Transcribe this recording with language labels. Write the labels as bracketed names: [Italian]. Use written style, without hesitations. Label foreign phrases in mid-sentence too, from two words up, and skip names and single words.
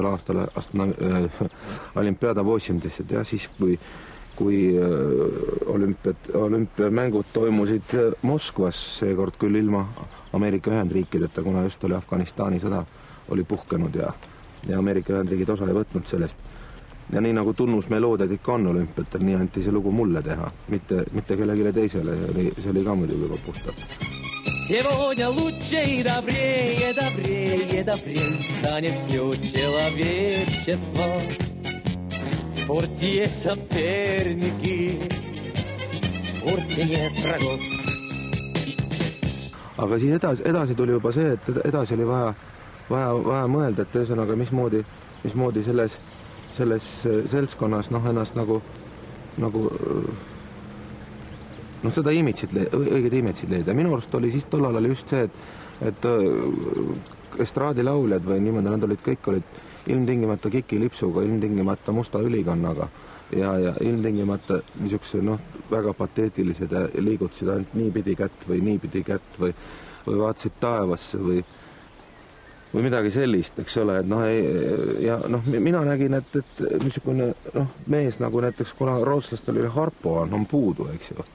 [Estonian] aastal Olimpiada 80 ja siis kui olümpiamängud toimusid Moskvas, seekord küll ilma Ameerika Ühendriikideta, kuna just oli Afganistani sõda oli puhkenud ja Ameerika Ühendriigid osa ei võtnud sellest. Ja nii nagu tunnusmeloodiad ikka on olümpiatel, nii anti see lugu mulle teha, mitte kellegile teisele, see oli ka muidugi juba puhtalt. [Russian] Сегодня лучше и добрее станет все человечество. В спорте есть соперники, в спорте нет врагов. [Estonian] Aga siis edasi tuli juba see, et edasi oli vaja mõelda, et ühesõnaga, mismoodi selles seltskonnas ennast nagu seda õiget imitsit leida. Minu arust oli siis tollal oli just see, et estraadilauljad või niimoodi, nad kõik olid ilmtingimata kikilipsuga, ilmtingimata musta ülikannaga ja ilmtingimata niisuguse väga pateetilised ja liigutasid ainult niipidi kätt või vaatasid taevasse või midagi sellist, eks ole, et mina nägin, et niisugune mees nagu näiteks, kuna rootslastel oli Harpo on puudu, eks ju.